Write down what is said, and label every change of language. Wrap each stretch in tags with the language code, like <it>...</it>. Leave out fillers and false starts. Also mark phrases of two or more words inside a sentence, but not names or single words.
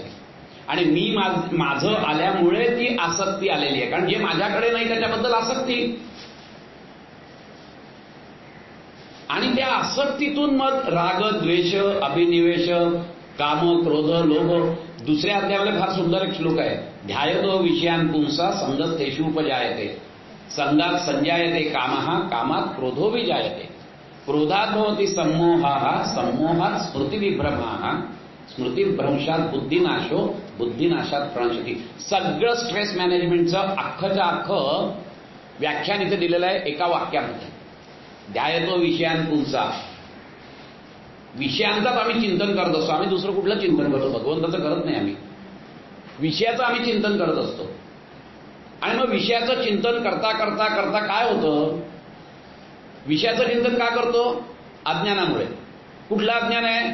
<mr>आणि मी माझं आल्यामुळे ती आसक्ती आलेली आहे. कारण जे माझ्याकडे नाही त्याच्याबद्दल आसक्ती. आणि त्या आसक्तीतून मग राग, द्वेष, अभिनिवेश, काम, क्रोध, लोभ. दुसऱ्या अध्यायामध्ये फार सुंदर एक श्लोक आहे.</mr> <sa>ध्यायतो विषयान् पुंसा संगस्तेषु उपजायते, संगात संजायते कामः, कामात क्रोधो विजायते, क्रोधात भवति सम्मोहाः, सम्मोहात स्मृतिविभ्रमाः, स्मृतिभ्रंशात बुद्धिनाशो, बुद्धिनाशात प्रणश्यति.</sa> <mr>सगळं</mr> <en>stress management</en> <mr>अख्खच्या अख्खं व्याख्यान इथे दिलेलं आहे एका वाक्यामध्ये.</mr> <sa>ध्यायतो विषयान् पुंसा.</sa> <mr>विषयांचाच आम्ही चिंतन करत असतो. आम्ही दुसरं कुठलं चिंतन करतो? भगवंताचं करत नाही आम्ही. विषयाचं आम्ही चिंतन करत असतो. आणि मग विषयाचं चिंतन करता करता करता काय होतं? विषयाचं चिंतन का करतो? अज्ञानामुळे. कुठला अज्ञान आहे?</mr>